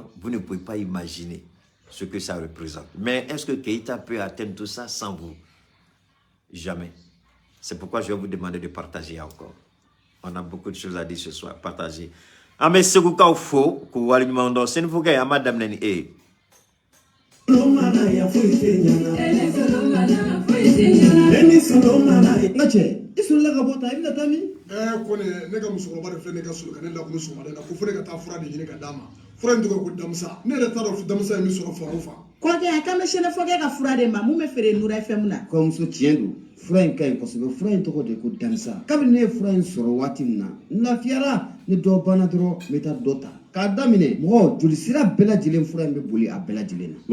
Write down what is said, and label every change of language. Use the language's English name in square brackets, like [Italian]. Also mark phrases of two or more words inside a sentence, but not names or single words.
[French] Vous ne pouvez pas imaginer ce que ça représente. Mais est-ce que Keïta peut atteindre tout ça sans vous? Jamais. C'est pourquoi je vais vous demander de partager encore. On a beaucoup de choses à dire ce soir. Partager. Ah mais c'est quoi faux? Quoi le monde? C'est une fois que Madame Neni est. [Bambara] Isola ka bota ina tami ko ne ka musokɔrɔba de filɛ ne ka solo ka ne lakunu sɔgɔmada la ko fo ne ka taa fura de ɲini ka d'a ma fura in tɔgɔ ko damisa ne yɛrɛ t'a dɔn damisa ye min sɔrɔ fan o fan kɔkɛ a kan bɛ sɛnɛ fɔkɛ ka fura de ma mun bɛ feere Nura FM na kɔmuso tiɲɛ don fura in ka ɲi kosɛbɛ fura in tɔgɔ de ko damisa kabini ne ye fura in sɔrɔ waati min na n lafiyara ni dɔ banna dɔrɔn n bɛ taa dɔ ta k'a daminɛ mɔgɔ joli sira bɛɛ lajɛlen fura in bɛ boli a bɛɛ lajɛlen na